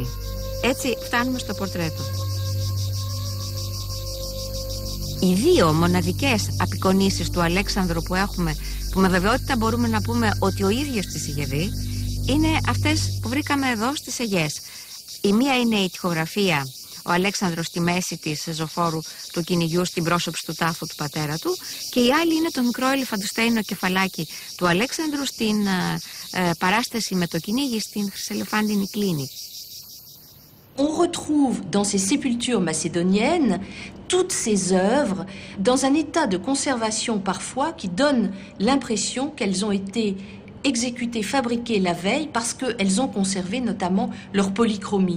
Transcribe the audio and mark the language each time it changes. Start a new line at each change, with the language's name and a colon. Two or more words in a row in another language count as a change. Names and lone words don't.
Greek: Έτσι φτάνουμε στο πορτρέτο. Οι δύο μοναδικές απεικονίσεις του Αλέξανδρου που έχουμε, που με βεβαιότητα μπορούμε να πούμε ότι ο ίδιος τις είχε δει, είναι αυτές που βρήκαμε εδώ στις Αιγές. Η μία είναι η τοιχογραφία, ο Αλέξανδρος στη μέση της ζωφόρου του κυνηγιού στην πρόσωψη του τάφου του πατέρα του, και η άλλη είναι το μικρό ελεφαντοστέινο κεφαλάκι του Αλέξανδρου στην παράσταση με το κυνήγι στην χρυσελεφάντινη κλίνη.
French: On retrouve dans ces sépultures macédoniennes toutes ces œuvres dans un état de conservation parfois qui donne l'impression qu'elles ont été exécutées, fabriquées la veille parce qu'elles ont conservé notamment leur polychromie.